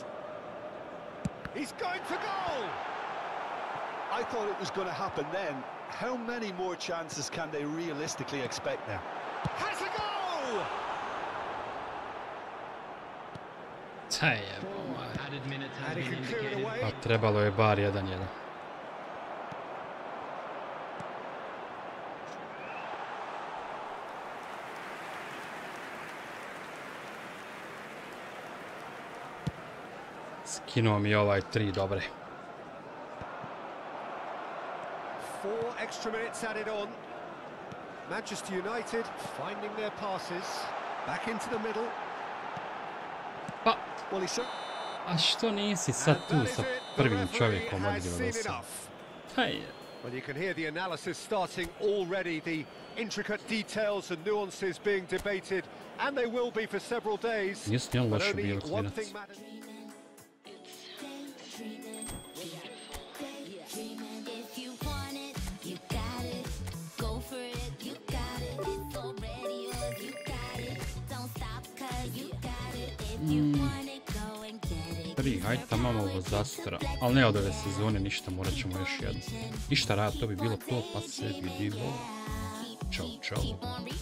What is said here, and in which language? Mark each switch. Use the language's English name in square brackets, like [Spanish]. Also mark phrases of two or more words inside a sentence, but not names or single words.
[English] He's going for goal. I thought it was going to happen then. How many more chances can they realistically expect now? Has a goal! Added minutes has And he been can clear it indicated. away. [Croatian] Pa trebalo je bar 1-1. Skinuo mi ovaj 3 dobre. [English] 4 extra minutes added on. Manchester United finding their passes. Back into the middle. [Croatian] Pa, [English] Well, he's [Croatian] a što nisi sad [English] And [Croatian] tu [English] that is [Croatian] sa [English] it. The [Croatian] prvim [English] referee [Croatian] čovjekom [English] has [Croatian] odigrao [English] seen [Croatian] do sad? [English] enough. [Croatian] Hej. [English] Well, you can hear the analysis starting already, the intricate details and nuances being debated, and they will be for several days. [Croatian] Nisu ni on [English] But [Croatian] loše [English] only [Croatian] bili [English] one [Croatian] klinac. [English] thing matters. If you want it, you got it. Go for it, you got it. It's already yours, you got it. Don't stop, cause you got it. If you want it, go and get it. [Croatian] Hajde tamo ovo za sutra. Ali ne od ove sezone ništa, morat ćemo još jedno. Ništa rad, to bi bilo to, pa se vidimo. Ćao, čao.